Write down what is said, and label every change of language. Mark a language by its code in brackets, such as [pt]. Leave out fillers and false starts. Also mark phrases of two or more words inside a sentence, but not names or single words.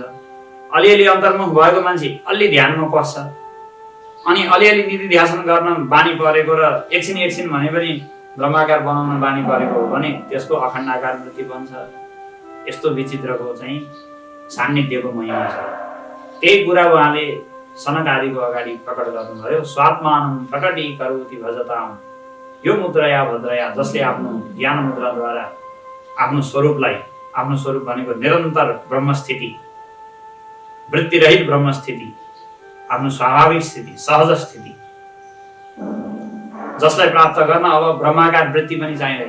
[ne] अलिअलि अन्तर्मुख भएको मान्छे अलि ध्यानमा पस्छ, अनि अलिअलि निधि ध्यासन गर्न बानी परेको र एकछिन एकछिन भने पनि ब्रह्माकार बनाउन बानी परेको हो भने त्यसको अखण्डाकार वृत्ति बन्छ। यस्तो विचित्रको चाहिँ सान्निध्यको महिमा छ। त्यही कुरा उहाँले सनक आदिको अगाडि प्रकट गर्नुभयो। [sa] स्वात्मानं प्रकटीकरोति भजताम् यो मुद्रया भद्रया, [ne] जसले आफ्नो ज्ञान मुद्राद्वारा आफ्नो स्वरूपलाई, आफ्नो स्वरूप भनेको निरन्तर ब्रह्मस्थिति, वृत्तिरहित ब्रह्मस्थिति, आफ्नो स्वाभाविक स्थिति, सहज स्थिति, जसलाई प्राप्त गर्न अब ब्रह्माकार वृत्ति पनि चाहिँदैन।